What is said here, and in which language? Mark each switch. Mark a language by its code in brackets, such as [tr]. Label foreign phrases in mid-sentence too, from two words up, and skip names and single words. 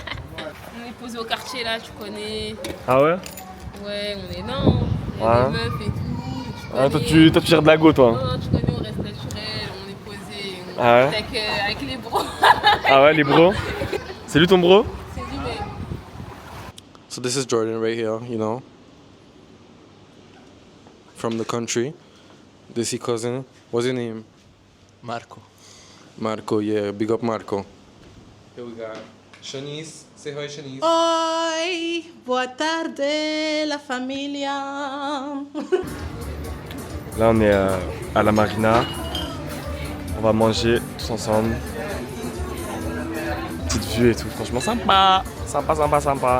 [fr] On est posé au quartier là, tu connais. Ah ouais? Ouais, on est là, hein. Il y a Ouais. des meufs et tout. Ah, toi, tu gères de la go, toi. Non, tu connais, on reste naturel, on est posé, on Ah ouais? est avec les bros. Ah ouais, les bros? Salut ton bro? C'est dit, mais [en] So this is Jordan right here, you know, from the country. This is cousin. What's your name? Marco. Marco, yeah, big up Marco. Here we got Shanice. Say hi, Shanice. [pt] Oi, boa tarde, la familia. [fr] Là, on est à la marina. On va manger tous ensemble. Petite vue et tout. Franchement, sympa. Sympa, sympa, sympa.